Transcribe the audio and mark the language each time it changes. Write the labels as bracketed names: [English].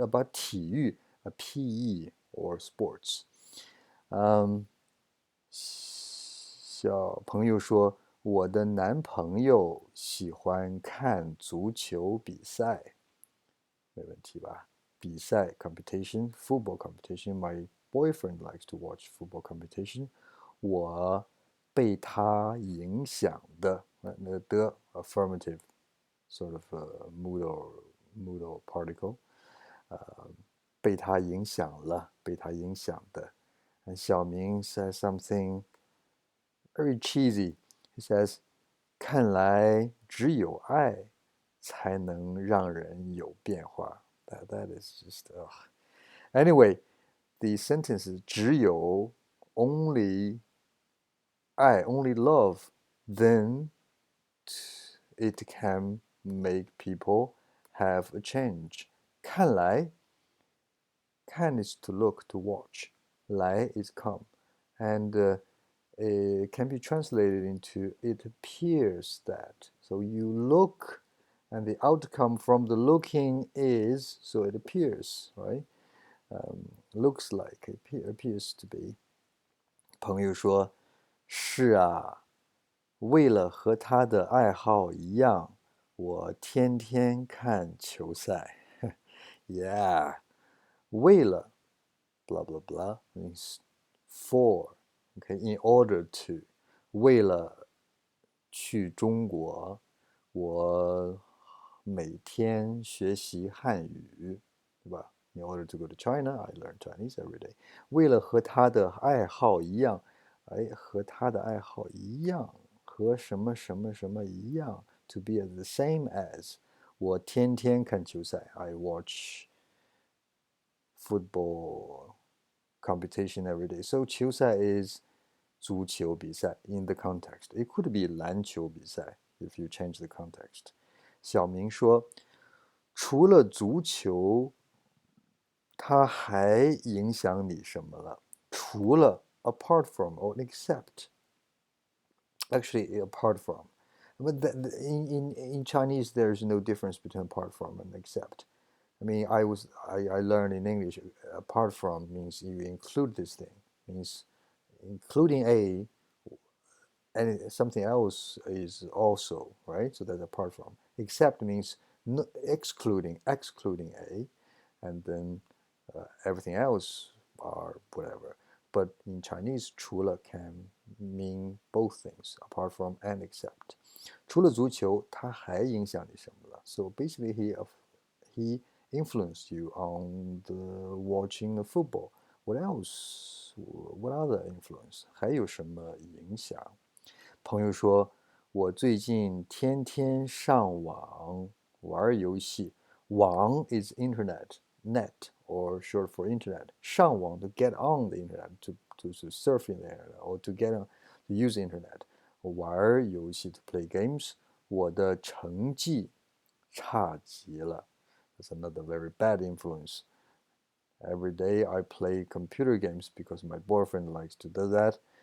[English] About 体育, a PE or sports. [Chinese] 小朋友说：“我的男朋友喜欢看足球比赛。” 没问题吧？ [English] 比赛 competition, football competition. My boyfriend likes to watch football competition. [Chinese] 我被他影响的，那的 [English] affirmative sort of modal particle. [Chinese] 被他影响了，被他影响的。 [English] And 小明 says something very cheesy. He says, [Chinese] 看来只有爱才能让人有变化. [English] That is just, ugh. Anyway, the sentence is 只有 only 爱 only love, then it can make people have a change. 看来 看 is to look, to watch. 来 is come. And it can be translated into it appears that. So you look and the outcome from the looking is, so it appears, right? Looks like, appears to be. [Chinese] 朋友说：“是啊，为了和他的爱好一样，我天天看球赛。” [English] Yeah, 为了 blah blah blah means for, okay, in order to. [Chinese] 为了去中国，我每天学习汉语，对吧？ [English] In order to go to China, I learn Chinese every day. [Chinese] 为了和他的爱好一样，哎，和他的爱好一样，和什么什么什么一样， [English] to be the same as. [Chinese] 我天天看球赛。 [English] I watch football competition every day. So 球赛 is 足球比赛 in the context. It could be 篮球比赛 if you change the context. [Chinese] 小明说，除了足球，它还影响你什么了？ [English] 除了 apart from or except. Actually, apart from. But in Chinese, there's no difference between apart from and except. I mean, I learned in English, apart from means you include this thing, means including a, and something else is also, right? So that's apart from. Except means excluding a, and then everything else are whatever. But in Chinese, 除了 can mean both things, apart from and except. [Chinese] 除了足球，它还影响你什么了？ [English] So basically, he influenced you on the watching the football? What else? What other influence? [Chinese] 还有什么影响？朋友说，我最近天天上网玩游戏。 [English] 网 is internet, net or short for internet. 上网 to get on the internet, to surf in the internet or to get on, to use the internet. 玩游戏 to play games. [Chinese] 我的成绩差极了。 [English] That's another very bad influence. Every day I play computer games because my boyfriend likes to do that.